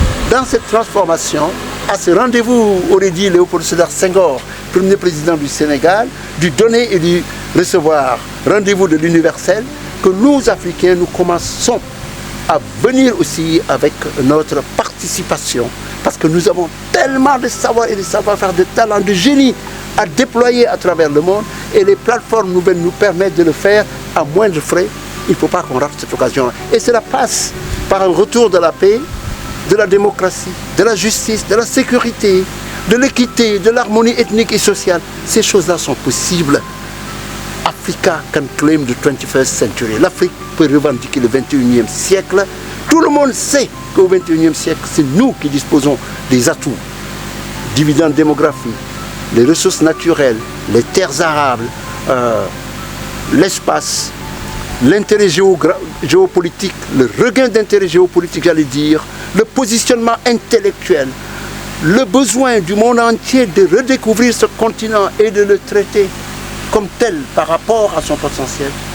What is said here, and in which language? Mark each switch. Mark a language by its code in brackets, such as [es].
[fr] dans cette transformation, à ce rendez-vous, aurait dit Léopold Sédar Senghor, premier président du Sénégal, du donner et du recevoir, rendez-vous de l'universel, que nous, Africains, nous commençons à venir aussi avec notre participation, parce que nous avons tellement de savoir et de savoir-faire, de talents, de génie à déployer à travers le monde, et les plateformes nouvelles nous permettent de le faire à moindre frais. Il ne faut pas qu'on rate cette occasion. Et cela passe par un retour de la paix, de la démocratie, de la justice, de la sécurité, de l'équité, de l'harmonie ethnique et sociale. Ces choses-là sont possibles. [en] Africa can claim the 21st century. [fr] L'Afrique peut revendiquer le 21e siècle. Tout le monde sait qu'au 21e siècle, c'est nous qui disposons des atouts. Dividendes démographiques, les ressources naturelles, les terres arables, l'espace, l'intérêt géopolitique, le regain d'intérêt géopolitique, j'allais dire, le positionnement intellectuel, le besoin du monde entier de redécouvrir ce continent et de le traiter comme tel par rapport à son potentiel.